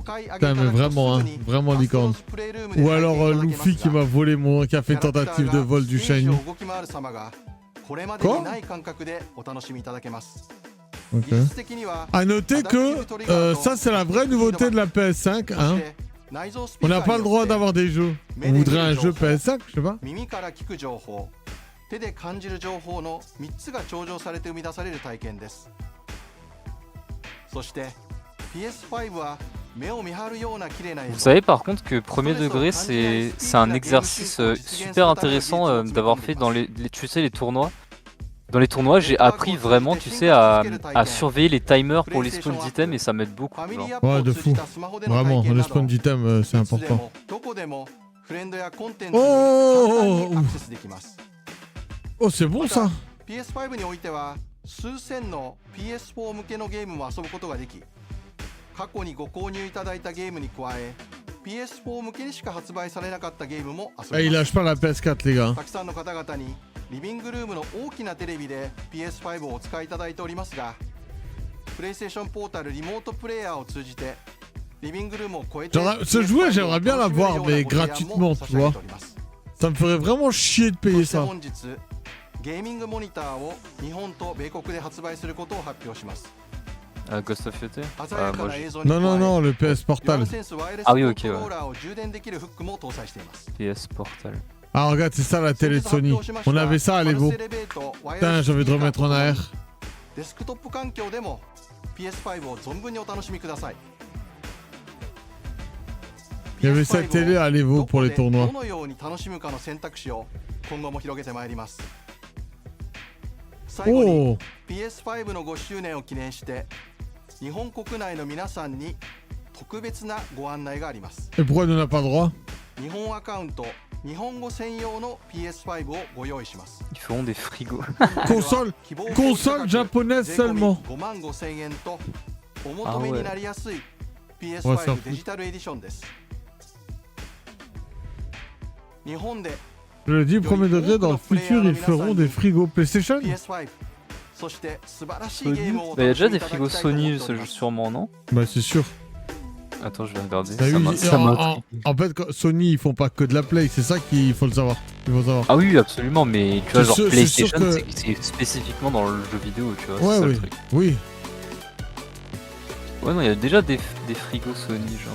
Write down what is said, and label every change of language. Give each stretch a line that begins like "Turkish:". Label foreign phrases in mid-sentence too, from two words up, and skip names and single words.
French: Putain, mais vraiment, hein, vraiment licorne. Ou alors Luffy qui m'a volé qui a fait une tentative de vol du Shiny. Quoi? Ok. A noter que ça c'est la vraie nouveauté de la PS5, hein. On n'a pas le droit d'avoir des jeux. On voudrait un jeu PS5, je sais pas.
Japanese: 手で感じる情報の3つが頂上されて生み出される体験です。そして PS5 は目を見張るような綺麗な映像。
French: Vous savez par contre que premier degré c'est un exercice super intéressant d'avoir fait dans tu sais, les tournois. Dans les tournois, j'ai appris vraiment, tu sais, à surveiller les timers pour les spawns d'items et ça m'aide beaucoup. Genre. Ouais, de fou. Vraiment, les spawns d'items, c'est important. Oh, oh, c'est bon ça.
Japanese: PS5 においては数千の PS4 向けのゲームも遊ぶことができ、過去にご購入いただいたゲームに加え PS4 向けにしか発売されなかったゲームも遊べます。
French: Il lâche pas la PS4 les gars.
Japanese: たくさんの方々にリビングルームの大きなテレビで PS5 をお使いいただいておりますが、プレイステーションポータルリモートプレイヤーを通じてリビングルームを超えて
French: Ce jouet, j'aimerais bien l'avoir, mais gratuitement, tu vois. Ça me ferait vraiment chier de payer ça.
Japanese: ゲーミングモニターを日本と米国で発売することを発表します。 Ghost of Yotei
French: Non, non, non, le PS Portal. Ah oui, ok, ouais. PS Portal. Ah, regarde, c'est ça la télé de Sony. On avait ça à l'Evo. Putain, j'ai envie de remettre en AR.
Japanese: デスクトップ環境でも PS5 を存分にお楽しみください。
French: Il y avait cette télé à l'Evo pour les tournois.
Japanese: どのように楽しむかの選択肢を今後も広げてまいります。最後に PS5 の5周年を記念して日本国内の皆さんに特別なご案内があります。
French: Et pourquoi on n'a pas le droit?
Japanese: 日本アカウント日本語専用の PS5 をご用意します。
French: Ils feront des frigos. Console japonaise seulement.
Japanese: 55,000 円とお求めになりやすい PS5 デジタルエディションです。日本で
French: Je le dis, premier degré, dans le futur, ils feront des frigos PlayStation.
Japanese: PS5 そして素晴らしい Sony ゲームをお
French: Bah, y a
Japanese: 楽し
French: déjà
Japanese: み
French: des
Japanese: いただき
French: frigos
Japanese: たいと思
French: Sony
Japanese: っております
French: sûrement, non? Bah, c'est sûr. Attends, je vais regarder. Bah Ça oui, m'a- ça m'a- en fait, Sony, ils font pas que de la Play, c'est ça qu'il faut le savoir. Il faut savoir. Ah oui, absolument, mais tu vois, C'est genre sûr- c'est PlayStation, sûr que- c'est spécifiquement dans le jeu vidéo, tu vois. Ouais, c'est ça, oui. le truc. Oui. Ouais, non, il y a déjà des frigos Sony, genre.